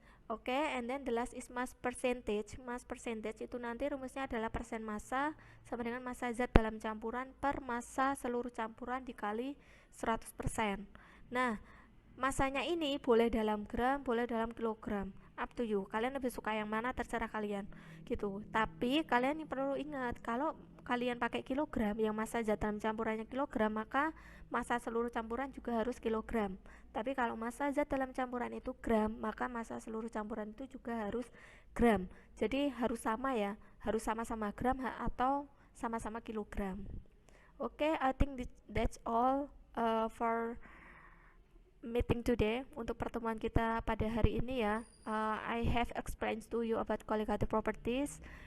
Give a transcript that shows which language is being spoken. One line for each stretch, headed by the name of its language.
English: Oke, and then the last is mass percentage.
Indonesian: Mass percentage itu nanti rumusnya adalah persen massa sama dengan massa zat dalam campuran per massa seluruh campuran dikali 100%. Nah, masanya ini boleh dalam gram, boleh dalam kilogram,
English: up to you,
Indonesian: kalian lebih suka yang mana terserah kalian gitu. Tapi kalian perlu ingat, kalau kalian pakai kilogram yang massa zat dalam campurannya kilogram, maka massa seluruh campuran juga harus kilogram. Tapi kalau massa zat dalam campuran itu gram, maka massa seluruh campuran itu juga harus gram. Jadi harus sama ya, harus sama-sama gram atau sama-sama kilogram.
English: Oke, I think that's all for meeting today,
Indonesian: untuk pertemuan kita pada hari ini ya.
English: I have explained to you about qualitative properties.